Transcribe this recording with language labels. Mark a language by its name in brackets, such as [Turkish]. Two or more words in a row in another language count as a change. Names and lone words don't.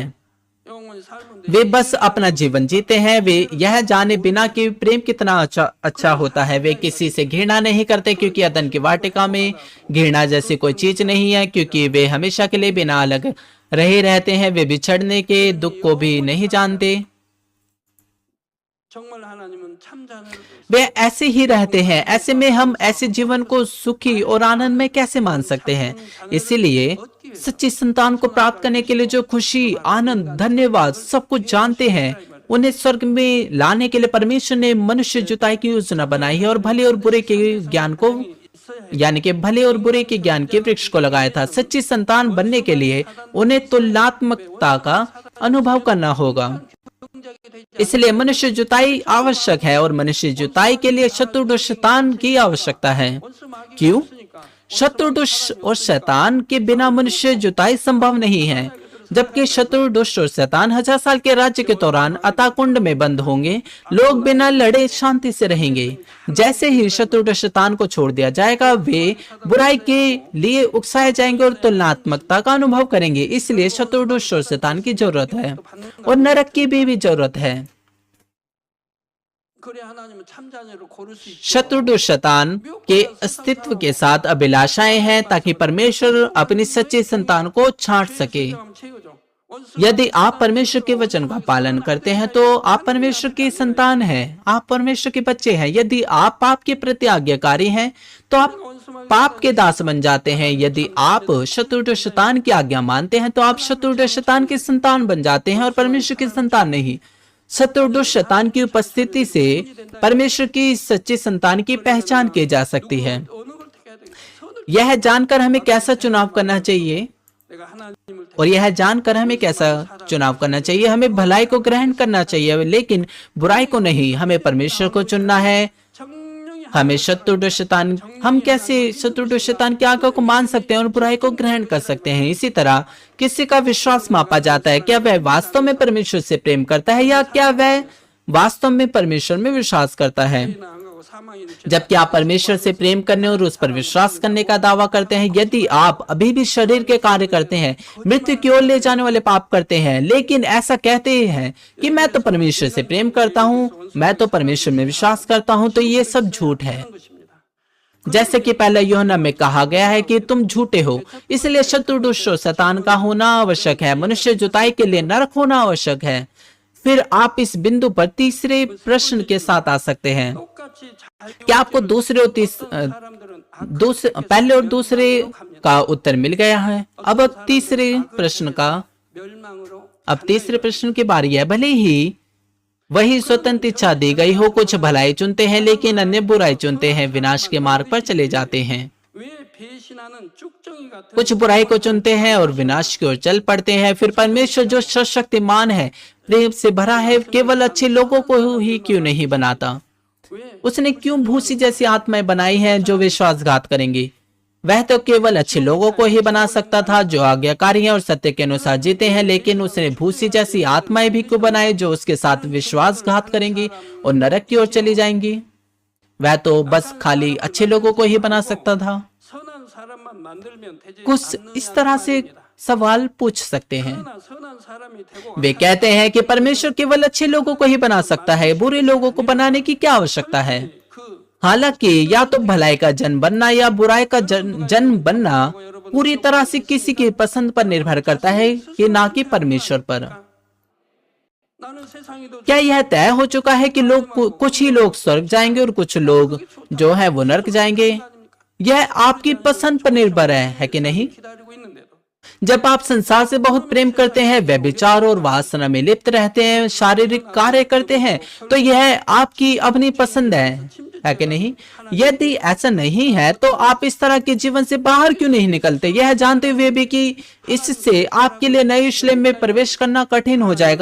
[Hindi] वे बस अपना जीवन जीते हैं, वे यह जाने बिना कि प्रेम कितना अच्छा होता है। वे किसी से घृणा नहीं करते, क्योंकि अदन की वाटिका में घृणा जैसी कोई चीज नहीं है, क्योंकि वे हमेशा के लिए बिना अलग रहे रहते हैं। वे बिछड़ने के दुख को भी नहीं जानते। [Korean] 참 자녀를 [Hindi] वे ऐसे ही रहते हैं। ऐसे में हम ऐसे जीवन को सुखी और आनंद में कैसे मान सकते हैं? इसीलिए सच्ची संतान को प्राप्त करने के लिए जो खुशी, आनंद, धन्यवाद सब कुछ जानते हैं, उन्हें स्वर्ग में लाने के लिए परमेश्वर ने मनुष्य जुताई की योजना बनाई है और भले और बुरे के ज्ञान को, यानी कि भले और बुरे के ज्ञान के वृक्ष को लगाया था। सच्ची संतान बनने के लिए उन्हें तुलनात्मकता का अनुभव करना होगा। [Korean] 경작이 되지 [Hindi] इसलिए मनुष्य जुताई आवश्यक है और मनुष्य जुताई के लिए शत्रु दुष्ट शैतान की आवश्यकता है। [Korean] 원수 마귀가 [Hindi] क्यों? [Korean] 없으니까 [Hindi] शत्रु दुष्ट और शैतान के बिना मनुष्य जुताई संभव नहीं है। जबकि शत्रु दुष्ट और शैतान 1000 साल के राज्य के दौरान अतः कुंड में बंद होंगे, लोग बिना लड़े शांति से रहेंगे। जैसे ही शत्रु दुष्ट शैतान को छोड़ दिया जाएगा, वे बुराई के लिए उकसाए जाएंगे और तुलनात्मकता का अनुभव करेंगे। इसलिए शत्रु दुष्ट और शैतान की जरूरत है और नरक की भी जरूरत है। [Korean] 그래 하나님은 참 자녀를 고를 수 있죠. [Hindi] शत्रु दुष्ट शैतान के अस्तित्व के साथ अभिलाषाएं हैं ताकि परमेश्वर अपनी सच्ची संतान को छांट सके। [Korean] 인정하면 최고죠. 원수 [Hindi] यदि आप परमेश्वर के वचन का पालन करते हैं तो आप परमेश्वर की संतान हैं, आप परमेश्वर के बच्चे हैं। यदि आप पाप के प्रति आज्ञाकारी हैं तो आप पाप के दास बन जाते हैं। यदि आप शत्रु दुष्ट शैतान की आज्ञा मानते हैं तो आप शत्रु दुष्ट शैतान की संतान बन जाते हैं और परमेश्वर की संतान नहीं। शत्रु दुष्ट शैतान की उपस्थिति से परमेश्वर की सच्ची संतान की पहचान की जा सकती है। [Korean] 어느 걸 택해야 되겠어? 선을 [Hindi] यह जानकर हमें कैसा चुनाव करना चाहिए [Korean] 내가 하나님을 [Hindi] और यह जानकर हमें कैसा चुनाव करना चाहिए। हमें भलाई को ग्रहण करना चाहिए लेकिन बुराई को नहीं। हमें परमेश्वर को चुनना है। [Korean] 정령이 [Hindi] हमें शत्रु दुष्ट शैतान, हम कैसे शत्रु दुष्ट शैतान की आज्ञा को मान सकते हैं और बुराई को ग्रहण कर सकते हैं? इसी तरह किसी का विश्वास मापा जाता है, क्या वह वास्तव में परमेश्वर से प्रेम करता है या क्या वह वास्तव में परमेश्वर में विश्वास करता है। [Korean] 안 가고 사망이 [Hindi] जबकि आप परमेश्वर से प्रेम करने और उस पर विश्वास करने का दावा करते हैं, यदि आप अभी भी शरीर के कार्य करते हैं, मृत्यु की ओर ले जाने वाले पाप करते हैं, लेकिन ऐसा कहते हैं कि मैं तो परमेश्वर से प्रेम करता हूँ, मैं तो परमेश्वर में विश्वास करता हूँ, तो ये सब झूठ है। [Korean] 것입니다. [Hindi] जैसे कि पहले यूहन्ना में कहा गया है कि तुम झूठे हो। इसलिए शत्रु दुष्ट और शैतान का होना आवश्यक है। मनुष्य जुताई के लिए नरक होना आवश्यक है। फिर आप इस बिंदु पर तीसरे प्रश्न के साथ आ सकते हैं। [Korean] 똑같이 잘 [Hindi] क्या आपको दूसरे और [Korean] 사람들은 [Hindi] पहले और दूसरे का उत्तर मिल गया है? अब तीसरे प्रश्न का [Korean] 멸망으로 [Hindi] अब तीसरे प्रश्न की बारी है। भले ही वही स्वतंत्र इच्छा दी गई हो, कुछ भलाई चुनते हैं लेकिन अन्य बुराई चुनते हैं, विनाश के मार्ग पर चले जाते हैं। [Korean] 왜 배신하는 쭉정이 같은 [Hindi] कुछ बुराई को चुनते हैं और विनाश की ओर चल पड़ते हैं। फिर परमेश्वर जो सर्वशक्तिमान है, प्रेम से भरा है, केवल अच्छे लोगों को ही क्यों नहीं बनाता? [Korean] 왜 [Hindi] उसने क्यों भूसी जैसी आत्माएं बनाई हैं जो विश्वासघात करेंगी? वह तो केवल अच्छे लोगों को ही बना सकता था जो आज्ञाकारी हैं और सत्य के अनुसार जीते हैं, लेकिन उसने भूसी जैसी आत्माएं भी क्यों बनाए जो उसके साथ विश्वासघात करेंगी और नरक की ओर चली जाएंगी? वह तो बस खाली अच्छे लोगों को ही बना सकता था। [Korean] 선한 사람만 만들면 되지 [Hindi] कुछ इस तरह से सवाल पूछ सकते हैं। [Korean] 선한 사람이 되고 [Hindi] वे कहते हैं कि परमेश्वर केवल अच्छे लोगों को ही बना सकता है, बुरे लोगों को बनाने की क्या आवश्यकता है? [Korean] 그 [Hindi] हालांकि या तो भलाई का जन बनना या बुराई का जन बनना पूरी तरह से किसी की पसंद पर निर्भर करता है कि ना कि परमेश्वर पर। [Korean] 나는 세상에도 [Hindi] क्या यह तय हो चुका है कि कुछ ही लोग स्वर्ग जाएंगे और कुछ लोग जो है वो नरक जाएंगे? यह आपकी पसंद पर निर्भर है कि नहीं? [Korean] 기다리고 있는데도 [Hindi] जब आप संसार से बहुत प्रेम करते हैं, व्यभिचार और वासना में लिप्त रहते हैं, शारीरिक कार्य करते हैं, तो यह आपकी अपनी पसंद है कि नहीं? यदि ऐसा नहीं है तो आप इस तरह के जीवन से बाहर क्यों नहीं निकलते, यह जानते हुए भी कि इससे आपके लिए नए यरूशलेम में प्रवेश करना कठिन हो जाएगा?